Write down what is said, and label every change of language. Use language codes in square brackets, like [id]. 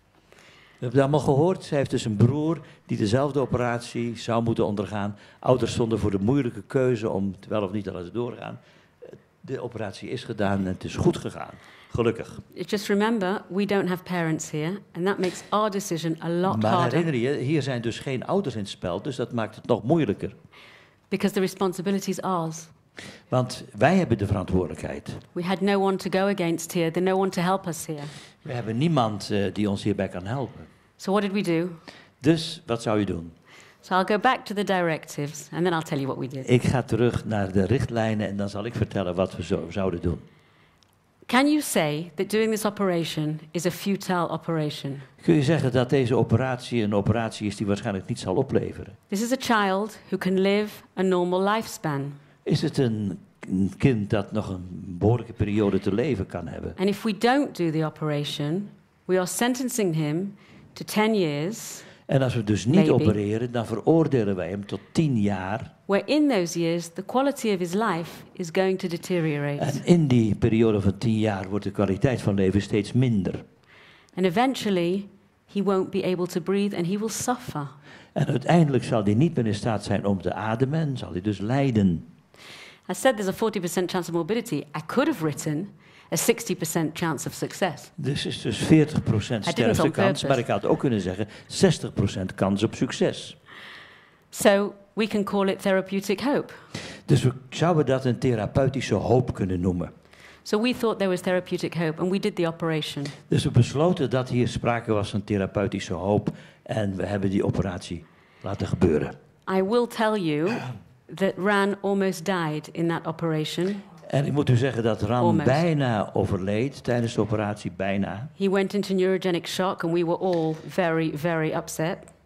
[nl] We hebben het allemaal gehoord. Zij heeft dus een broer die dezelfde operatie zou moeten ondergaan. Ouders stonden voor de moeilijke keuze om wel of niet te laten doorgaan. De operatie is gedaan en het is goed gegaan. Gelukkig. [en] Just remember, we don't have parents here, and that makes our decision a lot [nl] Maar [en] harder. [nl] herinner je, hier zijn dus geen ouders in het spel, dus dat maakt het nog moeilijker. [en] Because the responsibility is ours. [nl] Want wij hebben de verantwoordelijkheid. [en] We had no one to go against here, there's no one to help us here. [nl] We hebben niemand die ons hierbij kan helpen. [en] So what did we do? [nl] Dus wat zou je doen? [en] So I'll go back to the directives, and then I'll tell you what we did. [nl] Ik ga terug naar de richtlijnen en dan zal ik vertellen wat we zouden doen. [en] Can you say that doing this operation is a futile operation? [nl] Kun je zeggen dat deze operatie een operatie is die waarschijnlijk niet zal opleveren? [en] This is a child who can live a normal lifespan. [nl] Is het een kind dat nog een behoorlijke periode te leven kan hebben? [en] And if we don't do the operation, we are sentencing him to 10 years, [nl] En als we dus niet [en] Maybe. [nl] opereren, dan veroordelen wij hem tot 10 jaar. [en] where in those years the quality of his life is going to deteriorate. [nl] En in die periode van 10 jaar wordt de kwaliteit van leven steeds minder. [en] And eventually, he won't be able to breathe and he will suffer. [nl] En uiteindelijk zal hij niet meer in staat zijn om te ademen en zal hij dus lijden. [en] I said there's a 40% chance of morbidity. I could have written a 60% chance of success. [nl] Dus is dus 40% [en] on [nl] sterftekans, [en] purpose. [nl] maar ik had ook kunnen zeggen 60% kans op succes. [en] So we can call it therapeutic hope. [nl] Dus we zouden dat een therapeutische hoop kunnen noemen. [en] So we thought there was therapeutic hope and we did the operation. [nl] Dus we besloten dat hier sprake was van therapeutische hoop en we hebben die operatie laten gebeuren. [en] I will tell you that Ran almost died in that operation. [nl] En ik moet u zeggen dat Ran [en] Almost. [nl] bijna overleed tijdens de operatie, bijna. [en] He went into neurogenic shock and we were all very, very upset.